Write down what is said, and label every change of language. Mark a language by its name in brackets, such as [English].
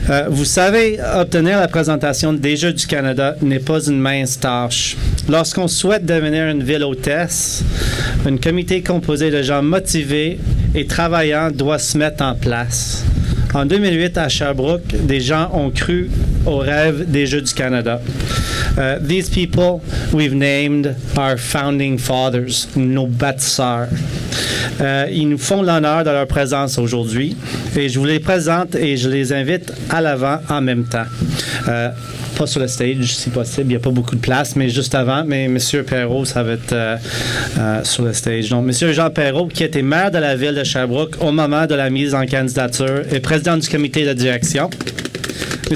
[French] Vous savez, obtenir la présentation des Jeux du Canada n'est pas une mince tâche. Lorsqu'on souhaite devenir une ville hôtesse, un comité composé de gens motivés et travaillant doit se mettre en place. En 2008, à Sherbrooke, des gens ont cru au rêve des Jeux du Canada. [English] These people we've named our founding fathers, [French] nos bâtisseurs. Ils nous font l'honneur de leur présence aujourd'hui et je vous les présente et je les invite à l'avant en même temps. Pas sur le stage, si possible, il n'y a pas beaucoup de place, mais juste avant. Mais M. Perrault, ça va être sur le stage. Donc, M. Jean Perrault, qui était maire de la ville de Sherbrooke au moment de la mise en candidature et président du comité de direction. M.